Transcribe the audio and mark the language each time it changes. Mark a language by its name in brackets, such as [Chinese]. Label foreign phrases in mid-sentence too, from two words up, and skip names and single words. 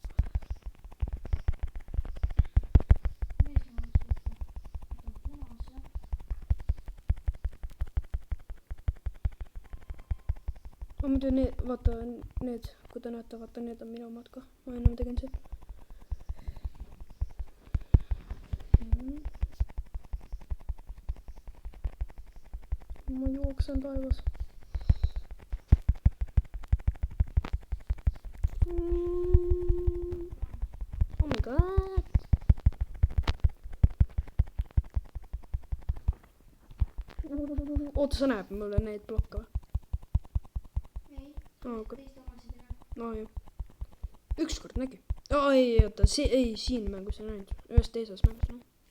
[Estonian] Ma muidu need, vaata need, kui te näete, vaata need on minu omad ka. Ma enam tegin seda. Ma jooksen taevas. [English] Oh my god. [Estonian] Oota, sa näeb mulle neid blokke või? Okay. No jah. Ükskord nägi. Ei, oota, siin mängus ei näinud. Ühes teises mängus näinud.